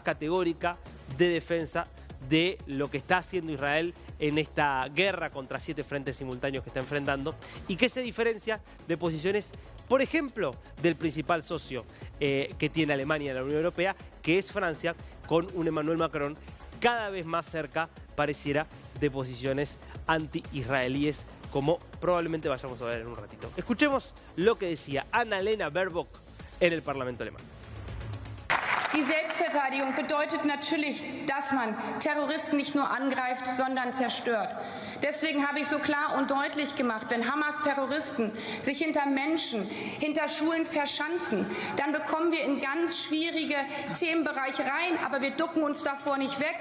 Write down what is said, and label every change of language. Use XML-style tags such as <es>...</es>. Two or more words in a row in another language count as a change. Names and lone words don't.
<es>categórica de defensa de lo que está haciendo Israel en esta guerra contra 7 frentes simultáneos que está enfrentando, y que se diferencia de posiciones, por ejemplo, del principal socio que tiene Alemania en la Unión Europea, que es Francia, con un Emmanuel Macron cada vez más cerca, pareciera, de posiciones anti-israelíes, como probablemente vayamos a ver en un ratito. Escuchemos lo que decía Annalena Baerbock en el Parlamento alemán.</es> <de>Die Selbstverteidigung bedeutet natürlich, dass man Terroristen nicht nur angreift, sondern zerstört. Deswegen habe ich so klar und deutlich gemacht, wenn Hamas-Terroristen sich hinter Menschen, hinter Schulen verschanzen, dann bekommen wir in ganz schwierige Themenbereiche rein, aber wir ducken uns davor nicht weg.</de>